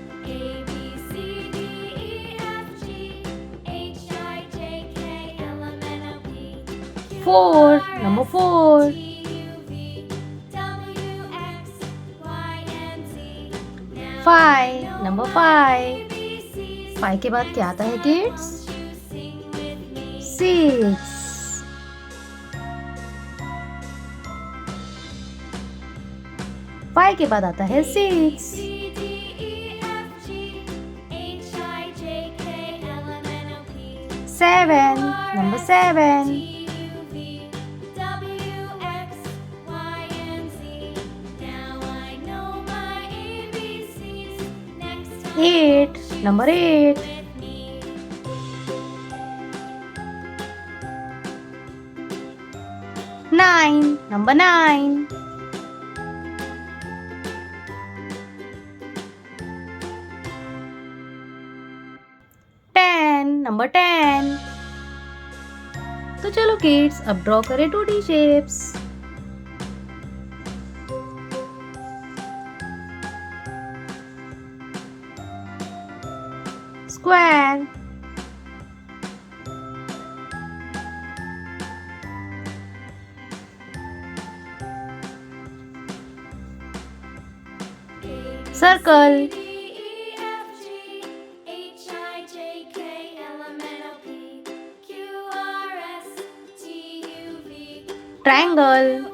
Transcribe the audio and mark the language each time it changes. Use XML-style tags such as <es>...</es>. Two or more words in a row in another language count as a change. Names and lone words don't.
<en>Four, number four. Five, number five.</en> <hi>Five के बाद क्या आता है किड्स?</hi> <en>Six.</en> <hi>Five के बाद आता है six.</hi> <en>Seven, number seven. Eight, number eight. Nine, number nine. 10, number 10.</en> <hi>तो चलो किड्स, अब ड्रॉ करें</hi> <en>2D shapes.</en> <hi>स्क्वायर,</hi> <en>circle, triangle,</en>